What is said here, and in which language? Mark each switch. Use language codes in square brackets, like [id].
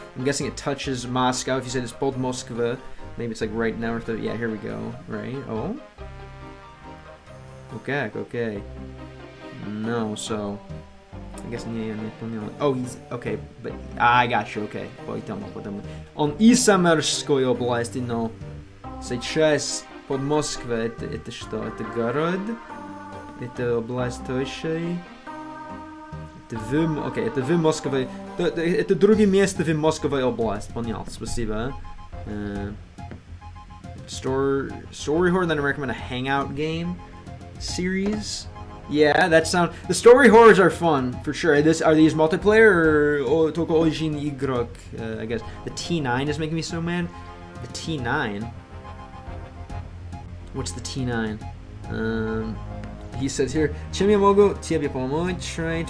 [en] I'm guessing it touches Moscow. If you said it's both Moskva, maybe it's like right now or yeah, here we go. Right? Oh. Okay. No, so I guess oh, he's okay, but I got you. Okay. [ru] Он и Самарской области, но сейчас под Москвой это что? Это город? Это область точнее? Это в Москве. Это другое место в Москве область. Понял, спасибо. [en] Story horror, then I recommend a hangout game series. Yeah, that sound. The story horrors are fun for sure. Are these multiplayer or [ru] только один игрок? [en] I guess the T9 is making me so mad. The T9. What's the T9? He says here, [ru] чем я могу тебе помочь, [en] right?